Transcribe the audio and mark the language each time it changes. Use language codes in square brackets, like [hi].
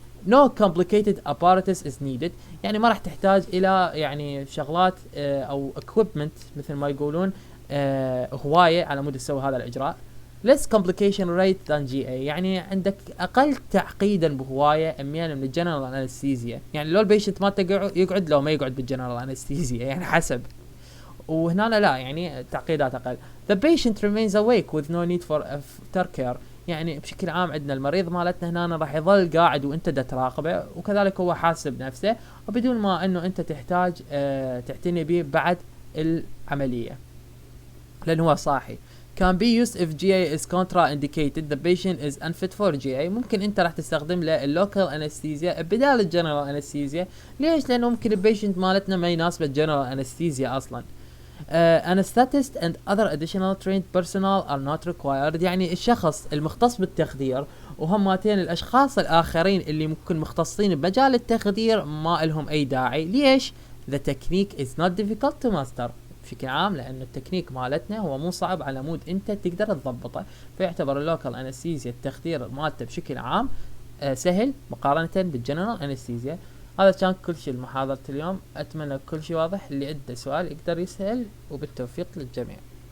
[en] No complicated apparatus is needed، [ar] يعني ما راح تحتاج الى يعني شغلات او equipment مثل ما يقولون هواية على مود تسوي هذا الاجراء. [en] less complication rate than GA، [ar] يعني عندك اقل تعقيدا بهواية اميانا من الجنرال انستيزيا، يعني لو البيشنت ما يقعد لو ما يقعد بالجنرال انستيزيا يعني حسب. وهنا لا يعني تعقيدات اقل. [en] The patient remains awake with no need for aftercare. [ar] يعني بشكل عام عندنا المريض مالتنا هنا راح يظل قاعد وانت دا تراقبه، وكذلك هو حاسب نفسه وبدون ما انه انت تحتاج تعتني به بعد العملية لان هو صاحي. [en] can be used if GA is contraindicated the patient is unfit for GA. [ar] ممكن انت راح تستخدم له اللوكال انستيزيا بدال الجنرال انستيزيا. ليش؟ لانه ممكن البيشنت مالتنا ما يناسب الجنرال انستيزيا اصلا. [en] Anesthetist and other additional trained personnel are not required. [ar] يعني الشخص المختص بالتخدير وهماتين الاشخاص الاخرين اللي ممكن مختصين بمجال التخدير ما لهم اي داعي. ليش؟ [en] the technique is not difficult to master. [ar] بشكل عام لأن التكنيك مالتنا هو مو صعب على مود انت تقدر تضبطه، فيعتبر اللوكال انستيزيا التخدير مالته بشكل عام سهل مقارنة بالجنرال انستيزيا. هذا كان كل شيء المحاضرة اليوم، اتمنى كل شيء واضح. اللي عنده سؤال يقدر يسأل، وبالتوفيق للجميع.